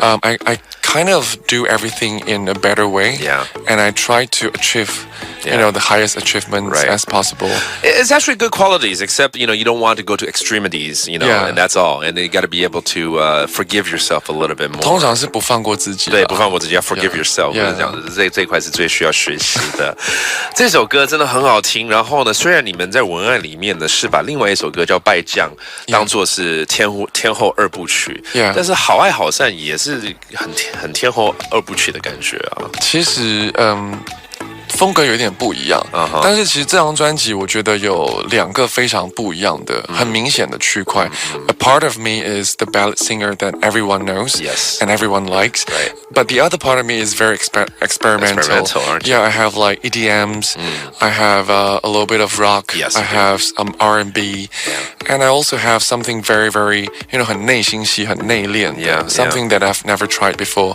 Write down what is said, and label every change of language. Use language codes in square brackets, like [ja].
[en] I kind of do everything in a better way. Yeah. And I try to achieve, the highest achievements as possible. It's actually good qualities, except, you don't want to go to extremities, and that's all. And you got to be able to forgive yourself a little bit more. [zh] 通常是不放过自己。对，不放过自己，要 [en] forgive yourself， [zh] 这样子，这一块是最需要学习的。这首歌真的很好听。然后呢，虽然你们在文案里面呢是把另外一首歌叫《败将》当做是天后2部曲，但是好爱好散也是很天后2部曲的感觉啊。其实，风格有点不一样。但是其实这张专辑我觉得有2个非常不一样的、很明显的区块。 [en] A part of me is the ballad singer that everyone knows and everyone likes, but the other part of me is very experimental. Aren't you? Yeah, I have like EDMs, I have a little bit of rock, I have some R&B, and I also have something very, very, [zh] 很内心戏、很内敛的 [en] something that I've never tried before.